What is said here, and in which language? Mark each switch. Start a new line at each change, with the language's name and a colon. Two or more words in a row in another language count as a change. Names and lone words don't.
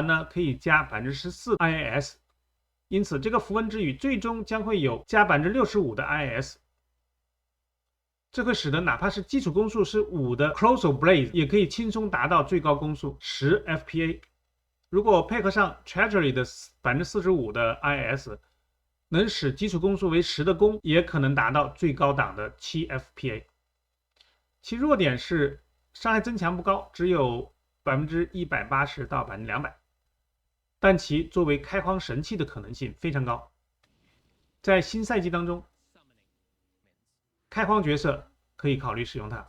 Chinese: 呢，可以加 14% IAS， 因此這個符文之語最終將會有加 65% 的 IAS， 這會使得哪怕是基礎攻速是5的 Colossal Blaze 也可以輕鬆達到最高攻速10 FPA， 如果配合上 Treasury 的 45% 的 IAS，能使基礎攻速為10的弓，也可能達到最高檔的7 FPA。其弱點是傷害增強不高，只有 180% 到 200%， 但其作為開荒神器的可能性非常高。在新賽季當中，開荒角色可以考慮使用它。